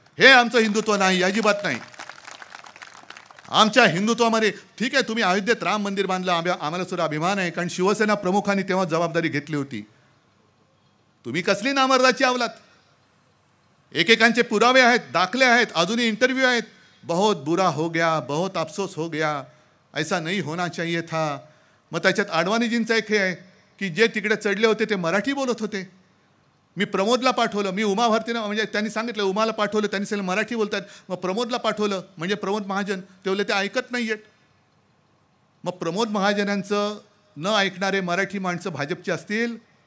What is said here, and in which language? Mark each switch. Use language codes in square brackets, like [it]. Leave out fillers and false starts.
[mr] हे आमचं हिंदुत्व नाही, अजिबात नाही. आमच्या हिंदुत्वामध्ये ठीक आहे तुम्ही अयोध्येत राम मंदिर बांधलं, आम्हाला सुद्धा अभिमान आहे कारण शिवसेना प्रमुखांनी तेव्हा जबाबदारी घेतली होती. तुम्ही कसली नामर्दाची आवलात. एकेकांचे पुरावे आहेत, दाखले आहेत, अजूनही इंटरव्ह्यू आहेत. [hi] बहुत बुरा हो गया, बहुत अफसोस हो गया, ऐसा नहीं होना चाहिए था. [mr] मग त्याच्यात आडवाणीजींचा एक हे आहे की जे तिकडे चढले होते ते मराठी बोलत होते. मी प्रमोदला पाठवलं, मी उमा भारतीनं म्हणजे त्यांनी सांगितलं उमाला पाठवलं, त्यांनी सांगितलं मराठी बोलतात. मग प्रमोदला पाठवलं म्हणजे प्रमोद महाजन ते बोलले ते ऐकत नाही आहेत. मग प्रमोद महाजनांचं न ऐकणारे मराठी माणसं भाजपची असतील?